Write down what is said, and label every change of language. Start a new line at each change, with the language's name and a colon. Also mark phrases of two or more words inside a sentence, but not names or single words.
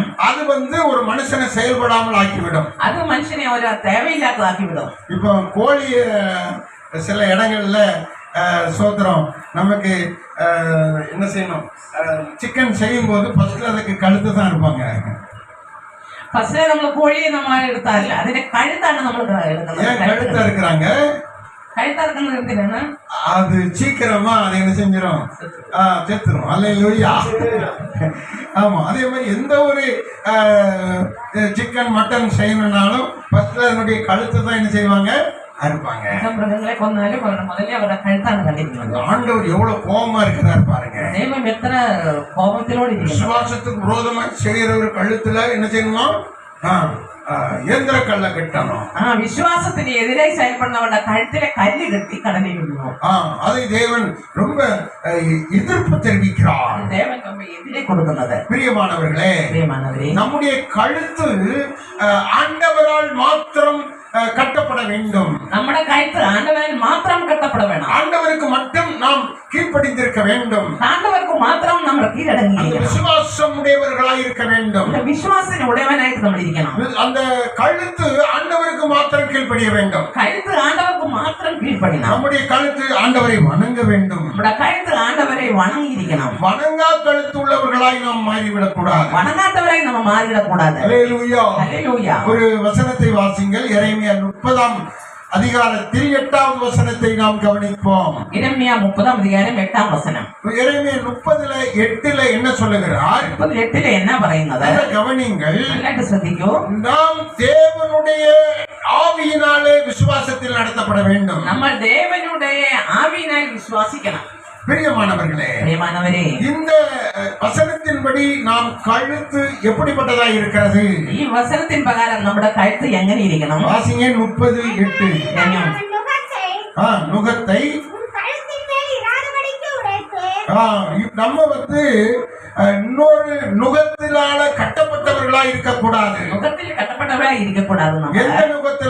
Tamil: அது ஒரு மனுஷனை செயல்படாமல் ஆக்கிவிடும். அது மனுஷனை ஒரு தேவையில்லாத ஆக்கிவிடும். இப்போ கோழி சில இடங்கள்ல சோத்திரம் நமக்கு என்ன செய்யணும்? சிக்கன் செய்யும் போது ஃபர்ஸ்ட்ல அதுக்கு கழுத்து தான் இருப்பாங்க.
Malayalam: ഫസ്റ്റിലെ നമ്മൾ കോഴിയെ നമ്മൾ എടുത്താൽ അതിന്റെ കഴുത്താണ് നമ്മൾ
Tamil: ஏன் கழுத்தா இருக்கிறாங்க?
Malayalam: കഴുത്തിറക്കുന്നത് എന്തിനാണ്?
Tamil: அது சீக்கிரமா அதை என்ன செஞ்சிடும்? செத்துரும். அல்லேலூயா. ஆமா, அதே மாதிரி எந்த ஒரு சிக்கன் மட்டன் செய்யணும்னாலும் ஃபர்ஸ்ட்ல அதனுடைய கழுத்தை தான் என்ன செய்வாங்க? அறுப்பாங்க.
Malayalam: മൃഗങ്ങളെ കൊന്നാലും முதல்ல അവരുടെ കഴുത്താണ് കണ്ടിരിക്കുന്നത്.
Tamil: ஆண்டவர் எவ்வளவு கோபமா இருக்கிறார் பாருங்க.
Malayalam: ദൈവം എത്ര കോപത്തിലോട് ഇരിക്കുന്നു.
Tamil: விசுவாசத்துக்கு விரோதமா செய்யற ஒரு கழுத்துல என்ன செய்யணும்? இயந்திர கல்ல கட்டணும். விசுவாசത്തിന് எதிராய் செயல்படுறவங்க கழுத்தில கல்லு கட்டி கடலிடணும். அதை தேவன் ரொம்ப எதிர்ப்பு தெரிவிக்கிறார். தேவன் ரொம்ப எதிரே கொடுக்கிறது. பிரியமானவர்களே, நம்முடைய கழுத்து ஆண்டவரால் மாத்திரம் கட்டப்பட வேண்டும்.
Malayalam: നമ്മുടെ കഴുത്ത് ആണ്ടവരാൽ മാത്രം കട്ടപ്പെട വേണം.
Tamil: ஆண்டவருக்கு மட்டும் நாம் கீழ்ப்படிந்திருக்க வேண்டும்.
Malayalam: ஆண்டவருக்கு മാത്രം നമ്മൾ കീഴടങ്ങി
Tamil: விசுவாசம் உடையவர்களாய் இருக்க வேண்டும்.
Malayalam: വിശ്വാസത്തിന് ഉടയവനായിട്ട് നമ്മൾ ഇരിക്കണം.
Tamil: அந்த கழுத்து ஆண்டவருக்கு மாத்திரம் கீழ்ப்படிய வேண்டும்.
Malayalam: കഴുത്ത് ആണ്ടവർക്ക് മാത്രം കീഴ്ப்படியണം.
Tamil: நம்முடைய கழுத்து ஆண்டவரை வணங்க வேண்டும்.
Malayalam: നമ്മുടെ കഴുത്ത് ആണ്ടവരെ വണങ്ങിയിരിക്കണം.
Tamil: வணங்கா கழுத்து உள்ளவர்களாய் நாம் மாறிவிடக் கூடாது. வணங்காதவராய் நம்ம மாறிவிடக் கூடாது. அல்லேலூயா. அல்லேலூயா. ஒரு வசனத்தை வாசிங்கள். எரேமியா 30ஆம் அதிகாரத்தில் 8வது வசனத்தை நாம் கவனிப்போம். எரேமியா 30ஆம் அதிகாரம் 8ஆம் வசனம். எரேமியா 30:8 என்ன சொல்லுகிறார்?
Malayalam: 38 என்ன പറയുന്നത്?
Tamil: கவனிங்கள்.
Malayalam: நல்லாட்டு ശ്രദ്ധിക്കൂ.
Tamil: நாம் தேவனுடைய ஆவியினாலே விசுவாசத்தில் நடத்தப்பட வேண்டும். நம்ம தேவனுடைய ஆவியினால் விசுவாசிக்கணும். பிரியமானவர்களே, இந்த வசனத்தின்படி நாம் கழுத்து எப்படிப்பட்டதா இருக்கிறது?
Malayalam: ഈ വചനത്തിൻ പ്രകാരം നമ്മുടെ കഴുത്ത് എങ്ങനെ ഇരിക്കണം?
Tamil: வாசிங்க 30:8. நுகத்தை நம்ம இன்னொரு நுகத்திலால கட்டப்பட்டவர்களா இருக்கக்கூடாது. நுகத்தில் கட்டப்பட்டவர்களா இருக்கக்கூடாது. எந்த நுகத்துல?